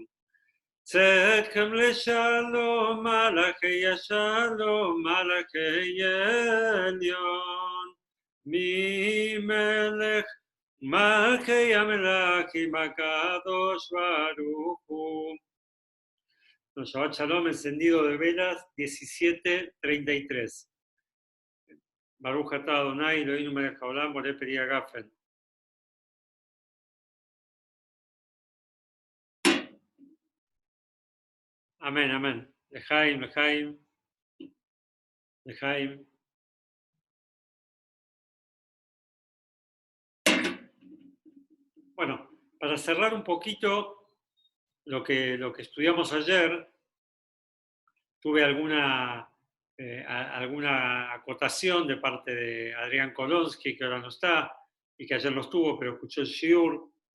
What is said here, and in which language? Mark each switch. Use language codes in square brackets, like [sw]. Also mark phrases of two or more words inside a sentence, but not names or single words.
[he] צאתכם לשלום, מלאכי שלום, מלאכי עליון, מלך מלכי המלכים הקדוש ברוך הוא. שבת שלום, [es] encendido de velas, 17:33. [he] ברוך אתה אדוני, אלוהינו מלך העולם, בורא פרי הגפן. [es] Amén, amén. [he] לחיים, לחיים, לחיים. [es] Bueno, para cerrar un poquito lo que estudiamos ayer, tuve alguna acotación de parte de Adrián Kolonsky, que ahora no está, y que ayer lo estuvo, pero escuchó el shiur.